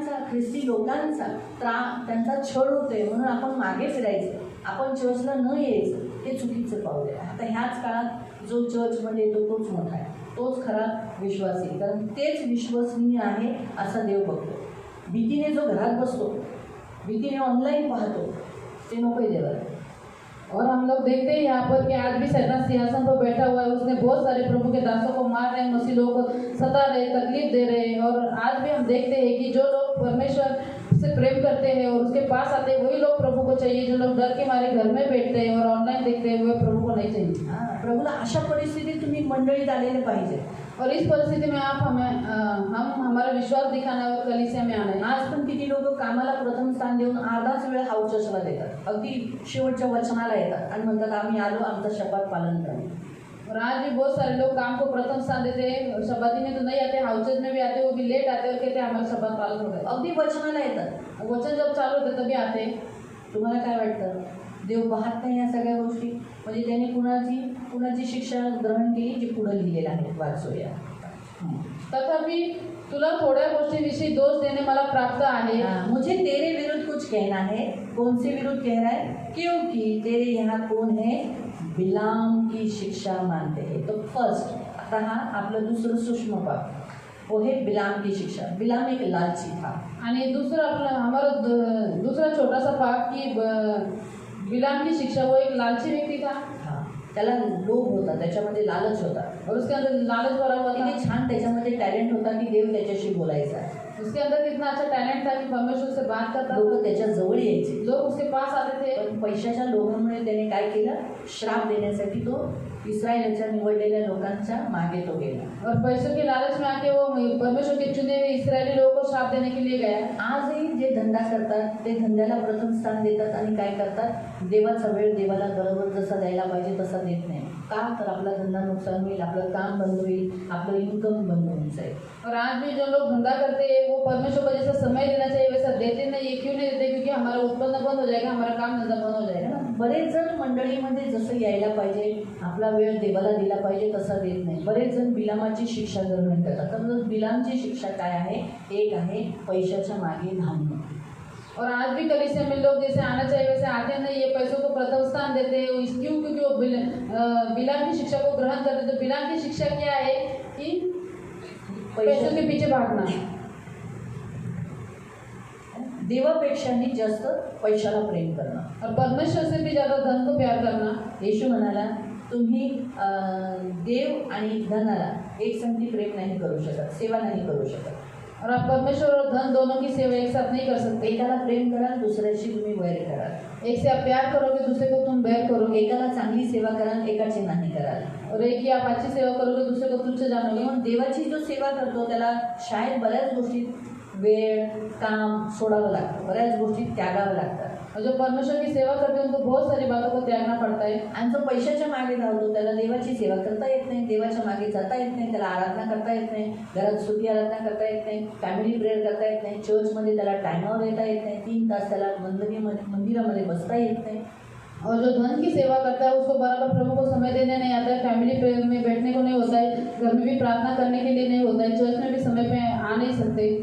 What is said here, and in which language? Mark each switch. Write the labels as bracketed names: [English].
[Marathi] ख्रिस्ती लोकांचा त्यांचा छळ होतोय म्हणून आपण मागे फिरायचं, आपण चर्चला न यायचं, हे चुकीचं पाऊल आहे. आता ह्याच काळात जो चर्चमध्ये येतो तोच मोठा आहे, तोच खरा विश्वासी, कारण तेच विश्वसनीय आहे असा देव बघतो. भीतीने जो घरात बसतो, भीतीने ऑनलाईन पाहतो, ते नको आहे देवाला. [Hindi] और हम लोग देखते हैं यहाँ पर कि आज भी शैतान सिंहासन पर बैठा हुआ है. उसने बहुत सारे प्रभु के दासों को मार रहे हैं, मसीह लोग को सता रहे, तकलीफ दे रहे हैं. और आज भी हम देखते हैं कि जो लोग परमेश्वर से प्रेम करते हैं और उसके पास आते हैं, वही लोग प्रभु को चाहिए. जो लोग डर के मारे घर में बैठते हैं और ऑनलाइन देखते हैं, वे प्रभु को नहीं चाहिए. [Marathi] प्रभूला अशा परिस्थितीत तुम्ही मंडळीत आलेले पाहिजे. [Hindi] और इस परिस्थिति में आप हम हमारा विश्वास दिखाना और कलीसिया में आना है. [Marathi] आज पण किती लोक कामाला प्रथम स्थान देऊन अर्धाच वेळ हाऊस चर्चला देतात, अगदी शेवटच्या वचनाला येतात आणि म्हणतात आम्ही आलो, आमचं शपथ पालन करा. [Hindi] और आज भी बहुत सारे लोग काम को प्रथम स्थान देते हैं, शबाती में तो नहीं आते, हाउसेज में भी आते, वो भी लेट आते और कहते हैं हमारा शपथ पालन हो गया. [Marathi] अगदी वचनाला येतात, [Hindi] वचन जब चालू होते तभी आते. [Marathi] तुम्हाला काय वाटतं, देव पाहत नाही या सगळ्या गोष्टी? म्हणजे त्याने कुणाची शिक्षा ग्रहण केली, जी पुढे लिहिलेलं आहे, वाचूया. तथापि तुला थोड्या गोष्टीविषयी दोष देणे मला प्राप्त आहे. [Hindi] मुझे तेरे विरुद्ध कुछ कहना है. कौन से विरुद्ध कह रहा है? क्योंकि तेरे यहाँ कौन है, बिलाम की शिक्षा मानते हैं. [Marathi] तो फर्स्ट, आता हा आपलं दुसरं सूक्ष्म पाप, [Hindi] वो है बिलाम की शिक्षा. बिलाम एक लालची था. [Marathi] आणि दुसरं आपलं [Hindi] हमारा दूसरा छोटा सा पाप की बिलाम की शिक्षा, वो एक लालची व्यक्ती था. [Marathi] त्याला लोभ होता, त्याच्यामध्ये लालच होता. [Hindi] और उसके अंदर लालच भरा हुआ था. [Marathi] किती छान त्याच्यामध्ये टॅलेंट होता की देव त्याच्याशी बोलायचा. [Hindi] उसके अंदर कितना अच्छा टैलेंट था कि परमेश्वर से बात करता. [Marathi] लोक त्याच्या जवळ यायचे, [Hindi] लोग उसके पास आते थे. [Marathi] पण पैशाच्या लोभामुळे त्याने काय केलं, श्राप देण्यासाठी तो इस्रायलच्या निवडलेल्या लोकांच्या मागे तो गेला. [Hindi] और पैसों के लालच में आके वो परमेश्वर के चुने हुए इस्राएली लोगों को श्राप देने के लिए गया. [Marathi] आजही जे धंदा करतात ते धंद्याला प्रथम स्थान देतात आणि काय करतात, देवाचा वेळ देवाला बरोबर जसा द्यायला पाहिजे तसा देत नाही. का तर आपला धंदा नुकसान होईल, आपलं काम बंद होईल, आपलं इन्कम बंद होऊन जाईल. [Hindi] और आज भी जो लोग धंधा करते हैं वो परमेश्वर को जैसा समय देना चाहिए वैसा देते नहीं. ये क्यों नहीं देते? क्योंकि हमारा उत्पन्न बंद हो जाएगा, हमारा काम धंधा बंद हो जाएगा. [Marathi] बरेच जण मंडळीमध्ये जसं यायला पाहिजे, आपला वेळ देवाला दिला पाहिजे तसा देत नाही. बरेच जण बिलामाची शिक्षा ग्रहण करतात. तर बिलामची शिक्षा काय आहे? एक आहे पैशाच्या मागे धावणं. [Hindi] और आज भी कलीसिया में लोग जैसे आना चाहिए वैसे आते नहीं, ये पैसों को प्रथम स्थान देते हैं. क्यों? क्योंकि वो बिलाम की शिक्षा को ग्रहण करते. तो बिलाम की शिक्षा क्या है कि पैसों के पीछे भागना. [Marathi] देवापेक्षाही जास्त पैशाला प्रेम करणं. [Hindi] और परमेश्वर से भी ज़्यादा धन को प्यार करना. [Marathi] येशू म्हणाला तुम्ही देव आणि धनाला एक संगती प्रेम नाही करू शकत, सेवा नाही करू शकत. [Hindi] और आप परमेश्वर और धन दोनों की सेवा एक साथ नहीं कर सकते. [Marathi] एकाला प्रेम कराल, दुसऱ्याशी तुम्ही वैर कराल. [Hindi] एक से आप प्यार करोगे, दूसरे को तुम बैर करोगे. [Marathi] एकाला चांगली सेवा कराल, एकाची नाही कराल. [Hindi] और एक की आप अच्छी सेवा करोगे, दूसरे को तुच्छ जानोगे. [Marathi] म्हणून देवाची जो सेवा करतो त्याला शाळेत बऱ्याच गोष्टी वेळ, काम सोडावं लागतं, बऱ्याच गोष्टी त्यागावं लागतात. [Hindi] और जो परमेश्वर की सेवा करते हैं उनको बहुत सारी बातों को त्यागना पड़ता है. [Marathi] आणि जो पैशाच्या मागे धावतो त्याला देवाची सेवा करता येत नाही, देवाच्या मागे जाता येत नाही, त्याला आराधना करता येत नाही, घरात स्तुती आराधना करता येत नाही, फॅमिली प्रेयर करता येत नाही, चर्चमध्ये त्याला टायमावर येता येत नाही, 3 तास त्याला मंदिरामध्ये बसता येत नाही. [Hindi] और जो धन की सेवा करता है उसको बराबर प्रभु को समय देने नहीं आता है, फैमिली प्रेयर में बैठने को नहीं होता है, घर में भी प्रार्थना करने के लिए नहीं होता है, चर्च में भी समय पे आ नहीं सकते.